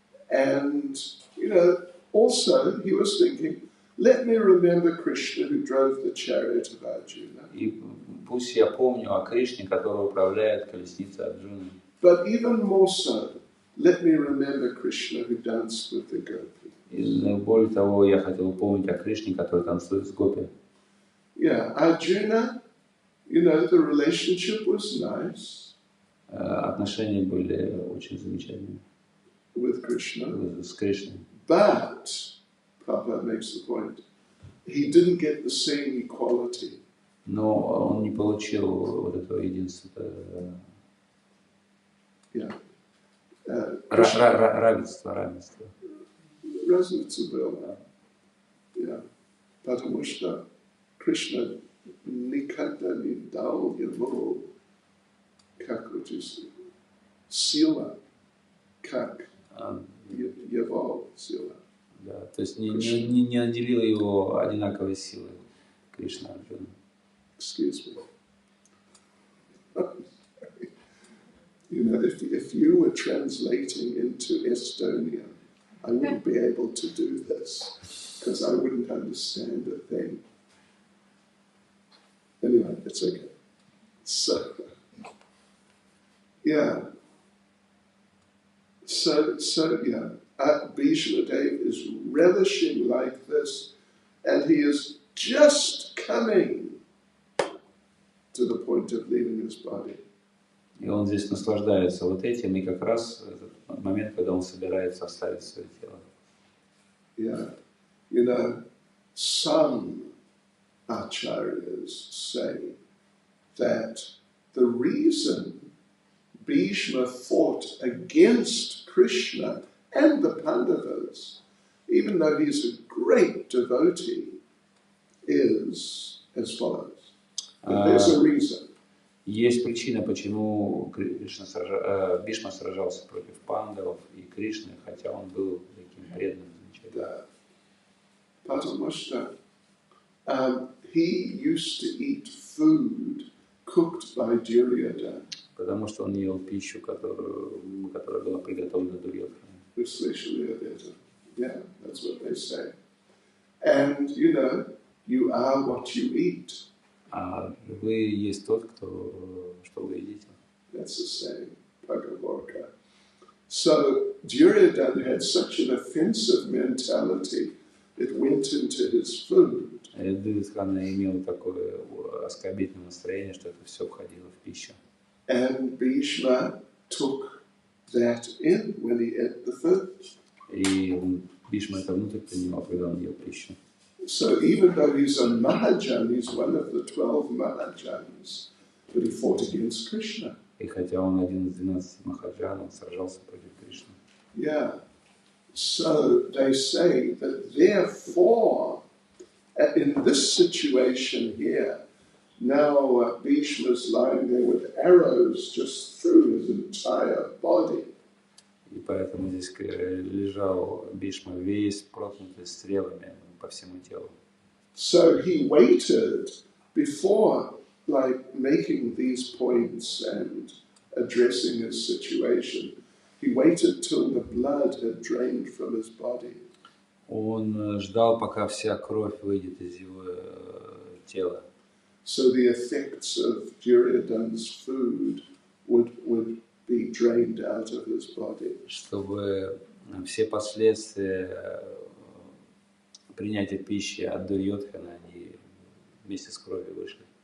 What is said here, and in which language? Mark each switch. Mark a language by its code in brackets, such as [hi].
[en] And, also he was thinking, let me remember Krishna who drove the chariot of Arjuna. [ru] И пусть я помню о Кришне, который управляет колесницей Арджуны. [en] But even more so, let me remember Krishna who danced with the gopis. [ru] И более того, я хотел помнить о Кришне, который танцует с гопи. [en] Yeah, Arjuna, the relationship was nice. [ru] Отношения были очень замечательные. [en] With Krishna. [ru] С Кришной. [en] But, Prabhupada makes the point, he didn't get the same equality. [ru] Но он не получил вот этого единства. [en] Yeah. [ru] Равенство. Разница была. [en] Yeah. [ru] Потому что Кришна никогда не дал ему, как сила, как его сила. Да, то есть не наделил его одинаковой силой Кришна Арджуна. [en] Excuse me. If you were translating into Estonian, I wouldn't be able to do this because I wouldn't understand a thing. Anyway, it's okay. So, yeah. So yeah. Bhishma Dev is relishing like this, and he is just coming to the point of leaving his body. [ru] И он здесь наслаждается вот этим, и как раз этот момент, когда он собирается оставить свое тело. [en] Yeah. Some acharyas say that the reason Bhishma fought against Krishna and the Pandavas, even though he's a great devotee, is as follows. There's a reason. [ru] Есть причина, почему Бишма сражался против пандавов и Кришны, хотя он был таким преданным. Да. Потому что [en] he used to eat food cooked by Duryodhana. [ru] Потому что он ел пищу, которая была приготовлена Дурьодханой. Вы слышали об этом? [en] Yeah, that's what they say. And you are what you eat. [ru] А вы есть тот, что вы едите. [en] That's the saying, Bhagavarka. So Duryodhana had such an offensive mentality, it went into his food. [ru] Дурьодхана имел такое оскорбительное настроение, что это все входило в пищу. [en] And Bhishma took that in when he ate the food. [ru] И Бишма это внутрь принимал, когда он ел пищу. [en] So even though he's a Mahajan, he's one of the 12 Mahajans, but he fought against Krishna. [ru] И хотя он один из 12 Махаджан, он сражался против Кришны. [en] Yeah. So they say that therefore, in this situation here, now Bhishma's lying there with arrows just through his entire body. [ru] И поэтому здесь лежал Бишма весь проткнутый стрелами по всему телу. [en] So he waited before making these points and addressing his situation. He waited till the blood had drained from his body. [ru] Он ждал, пока вся кровь выйдет из его тела. [en] So the effects of Duryodhana's food would be drained out of his body. [ru] Чтобы все последствия принятия пищи от Дурьодхана, они вместе с кровью вышли.